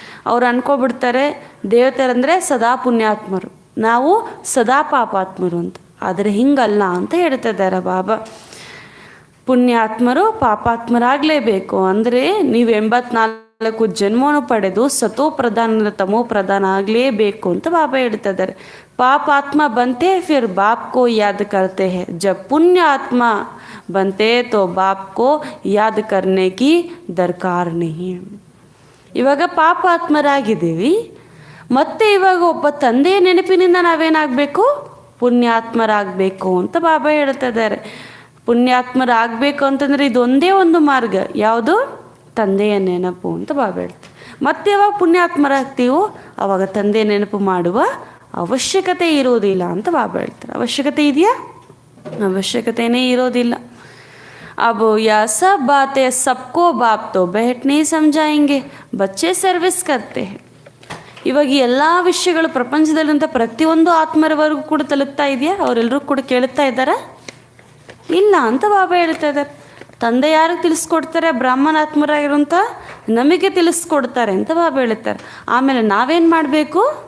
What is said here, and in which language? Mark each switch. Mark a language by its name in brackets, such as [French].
[Kannada] ಅವ್ರು ಅನ್ಕೊಬಿಡ್ತಾರೆ ದೇವತೆರಂದರೆ ಸದಾ ಪುಣ್ಯಾತ್ಮರು, ನಾವು ಸದಾ ಪಾಪಾತ್ಮರು ಅಂತ. ಆದರೆ ಹಿಂಗಲ್ಲ ಅಂತ ಹೇಳ್ತಾ ಇದ್ದಾರೆ ಬಾಬಾ. ಪುಣ್ಯಾತ್ಮರು ಪಾಪಾತ್ಮರಾಗಲೇಬೇಕು. ಅಂದರೆ ನೀವು 84 ಜನ್ಮವನ್ನು ಪಡೆದು ಸತೋ ಪ್ರಧಾನ ತಮೋ ಪ್ರಧಾನ ಆಗಲೇಬೇಕು ಅಂತ ಬಾಬಾ ಹೇಳ್ತಾ ಇದ್ದಾರೆ. [Hindi] पापात्मा बनते फिर बाप को याद करते हैं. जब पुण्य आत्मा बनते तो बाप को याद करने की दरकार नहीं. [Kannada] ಇವಾಗ ಪಾಪಾತ್ಮರಾಗಿದ್ದೀವಿ, ಮತ್ತೆ ಇವಾಗ ಒಬ್ಬ ತಂದೆಯ ನೆನಪಿನಿಂದ ನಾವೇನಾಗಬೇಕು? ಪುಣ್ಯಾತ್ಮರಾಗಬೇಕು ಅಂತ ಬಾಬಾ ಹೇಳ್ತಾ ಇದ್ದಾರೆ. ಪುಣ್ಯಾತ್ಮರಾಗಬೇಕು ಅಂತಂದರೆ ಇದೊಂದೇ ಒಂದು ಮಾರ್ಗ, ಯಾವುದು? ತಂದೆಯ ನೆನಪು ಅಂತ ಬಾಬಾ ಹೇಳ್ತಾರೆ. ಮತ್ತೆ ಯಾವಾಗ ಪುಣ್ಯಾತ್ಮರಾಗ್ತೀವೋ ಆವಾಗ ತಂದೆಯ ನೆನಪು ಮಾಡುವ ಅವಶ್ಯಕತೆ ಇರೋದಿಲ್ಲ ಅಂತ ಬಾಬಾ ಹೇಳ್ತಾರೆ. ಅವಶ್ಯಕತೆ ಇದೆಯಾ? ಅವಶ್ಯಕತೆಯೇ ಇರೋದಿಲ್ಲ. [Hindi] अब यह सब बातें सबको बाप तो बैठ नहीं समझाएंगे, बच्चे सर्विस करते हैं. [Kannada] ಇವಾಗ ಎಲ್ಲ ವಿಷಯಗಳು ಪ್ರಪಂಚದಲ್ಲಿಂತ ಪ್ರತಿಯೊಂದು ಆತ್ಮರವರೆಗೂ ಕೂಡ ತಲುಪ್ತಾ ಇದೆಯಾ? ಅವರೆಲ್ಲರೂ ಕೂಡ ಕೇಳುತ್ತಾ ಇದ್ದಾರಾ? ಇಲ್ಲ ಅಂತ ಬಾಬಾ ಹೇಳ್ತಾ ಇದ್ದಾರೆ. ತಂದೆ ಯಾರಿಗೆ ತಿಳಿಸ್ಕೊಡ್ತಾರೆ? ಬ್ರಾಹ್ಮಣಾತ್ಮರಾಗಿರುವಂಥ ನಮಗೆ ತಿಳಿಸ್ಕೊಡ್ತಾರೆ ಅಂತ ಬಾಬಾ ಹೇಳ್ತಾರೆ. ಆಮೇಲೆ ನಾವೇನು ಮಾಡಬೇಕು?